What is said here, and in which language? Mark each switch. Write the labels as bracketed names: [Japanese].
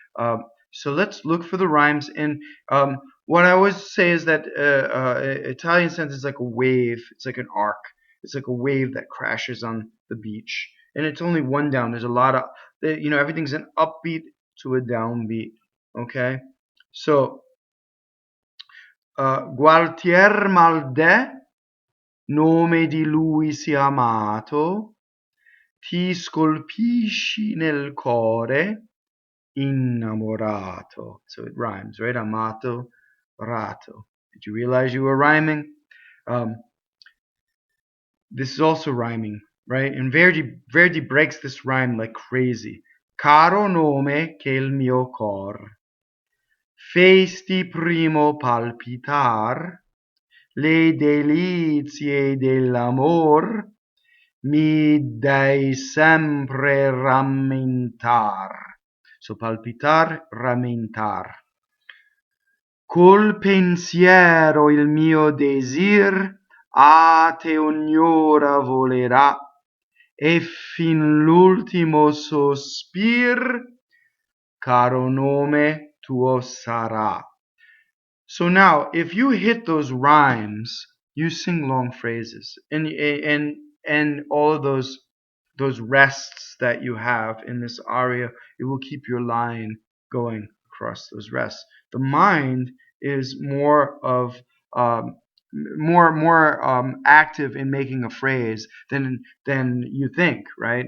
[English] So let's look for the rhymes, and what I always say is that Italian sentence is like a wave. It's like an arc. It's like a wave that crashes on the beach. And it's only one down. There's a lot of, everything's an upbeat to a downbeat. Okay? [Italian] So, Gualtiɛr Maldɛ, nome di lui sia amato, ti scolpisci nel core, innamorato. [English] So it rhymes, right? Amato, rato. Did you realize you were rhyming? This is also rhyming, right? And Verdi breaks this rhyme like crazy. [Italian] Caro nome che il mio cor, festi primo palpitar, le delizie dell'amor, mi dai sempre rammentar. So palpitar, rammentar. Col pensiero il mio desir a te ognora volerà, ffin l'ultimo sospir, caro nome tuo sarà. [English] So now, if you hit those rhymes, you sing long phrases, and all of those rests that you have in this aria, it will keep your line going across those rests. The mind is more active in making a phrase than you think, right?